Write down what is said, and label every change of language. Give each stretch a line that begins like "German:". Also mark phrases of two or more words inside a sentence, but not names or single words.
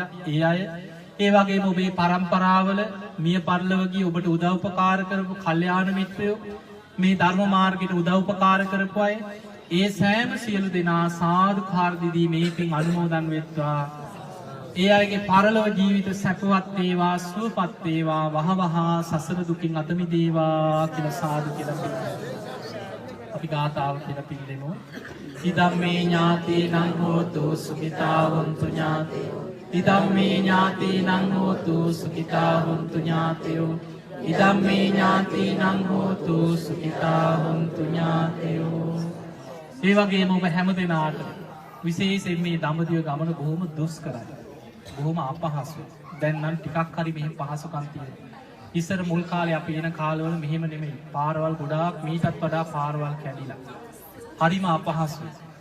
Sinhala: ඒ අය ඒ වගේම ඔබේ පරම්පරාවල මිය පරලොව ගිය ඔබට උදව් උපකාර කරපු කල්යාණ මිත්‍රයෝ මේ ධර්ම මාර්ගයට උදව් උපකාර කරපු අය ඒ සෑම සියලු දෙනා සාදුකාර දිදී මේ පින් අනුමෝදන් වෙත්වා. ඒ අයගේ පරලොව ජීවිත සැපවත් වේවා සුවපත් වේවා වහවහ සසර දුකින් අත මිදේවා කියලා සාදු කියලා අපි ගාථාව කියලා පින් දෙමු.
Pali: ඉදම්මේ ඥාතීනං හෝතු සුඛිතා වന്തു ඥාතයෝ ඉදම්මේ ඥාතීනං හෝතු සුඛිතා වന്തു ඥාතයෝ ඉදම්මේ ඥාතීනං හෝතු සුඛිතා වന്തു ඥාතයෝ.
Sinhala: ඒ වගේම ඔබ හැම දිනාට විශේෂයෙන් මේ දඹදිව ගමන බොහොම දුෂ්කරයි. බොහොම අපහසුයි. දැන් නම් ටිකක් හරි මෙහෙම පහසුකම් තියෙනවා. ඉස්සර මුල් කාලේ අපි එන කාලවල මෙහෙම නෙමෙයි. පාරවල් ගොඩාක් මීටත් වඩා පාරවල් කැඩිලා. හරිම අපහසුයි.